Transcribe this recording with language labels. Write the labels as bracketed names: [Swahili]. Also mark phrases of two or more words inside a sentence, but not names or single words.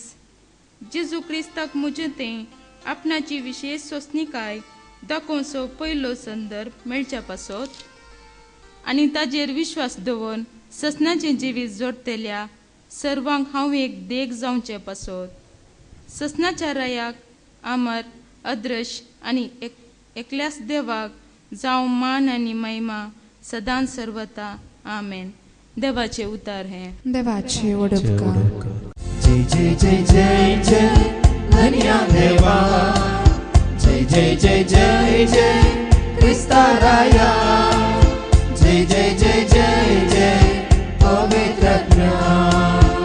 [Konkani] जेजू क्रिस्ताक म्हजे थंय आपणाची विशेश सोंसणीकाय दाखोवचो पयलो संदर्भ मेळच्या पासत आनी ताजेर विश्वास दवरून ससनाचें जिवीत जोडतेल्या सर्वांक हांव एक देख जावचें पासत. ससनाच्या रायाक अमर, अदृश्य आनी एकल्याच देवाक जावं मान आनी महिमा सदां सर्वता. आमेन. देवाचे उतार हें. देवाचे उपकार. जय जय जय जय जय धन्य देवा. जय जय जय जय जय क्रिस्ता राया. जय जय जय जय जय पवित्र ज्ञान.